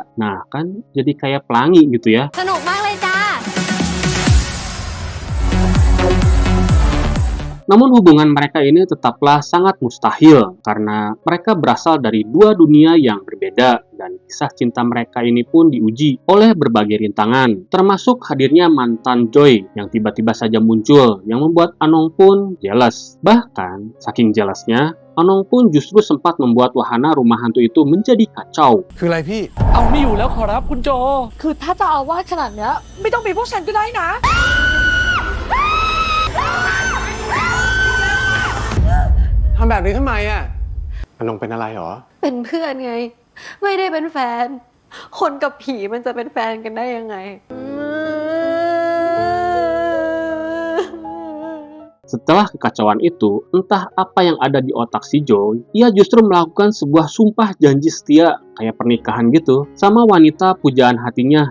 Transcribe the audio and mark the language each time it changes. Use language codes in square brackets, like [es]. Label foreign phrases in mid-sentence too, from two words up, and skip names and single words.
[id] Nah, kan jadi kayak pelangi gitu ya. Namun hubungan mereka ini tetaplah sangat mustahil karena mereka berasal dari 2 dunia yang berbeda, dan kisah cinta mereka ini pun diuji oleh berbagai rintangan, termasuk hadirnya mantan Joy yang tiba-tiba saja muncul yang membuat Anong pun jealous. Bahkan saking jealousnya, Anong pun justru sempat membuat wahana rumah hantu itu menjadi kacau. [th] คืออะไรพี่ เอาไม่อยู่แล้วขอรับคุณโจ คือถ้าจะเอาวาดขนาดเนี้ยไม่ต้องมีพวกฉันก็ได้นะ ทำแบบนี้ทำไมอ่ะอนงเป็นอะไรหรอ เป็นเพื่อนไง ไม่ได้เป็นแฟน คนกับผีมันจะเป็นแฟนกันได้ยังไง [id] Setelah kekacauan itu, entah apa yang ada di otak si Joy, ia justru melakukan sebuah sumpah janji setia, kayak pernikahan gitu, sama wanita pujaan hatinya.